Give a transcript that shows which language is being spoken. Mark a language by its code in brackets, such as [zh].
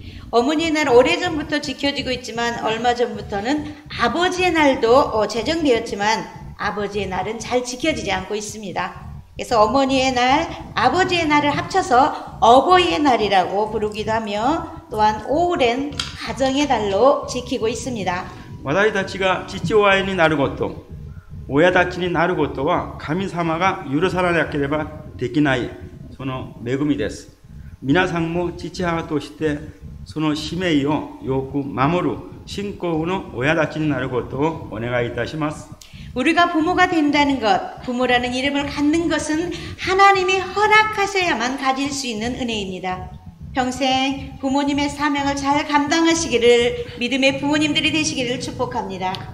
[ko] 어머니의 날 오래전부터 지켜지고 있지만 얼마 전부터는 아버지의 날도 제정되었지만 아버지의 날은 잘 지켜지지 않고 있습니다. 그래서 어머니의 날, 아버지의 날을 합쳐서 어버이의 날이라고 부르기도 하며 또한 오랜 가정의 달로 지키고 있습니다. [ja] 私たちが父親になること、親たちになることは神様が許さなければできないその恵みです。皆さんも父母としてその使命をよく守る信仰の親たちになることをお願いいたします。 [ko] 우리가 부모가 된다는 것, 부모라는 이름을 갖는 것은 하나님이 허락하셔야만 가질 수 있는 은혜입니다. 평생 부모님의 사명을 잘 감당하시기를 믿음의 부모님들이 되시기를 축복합니다.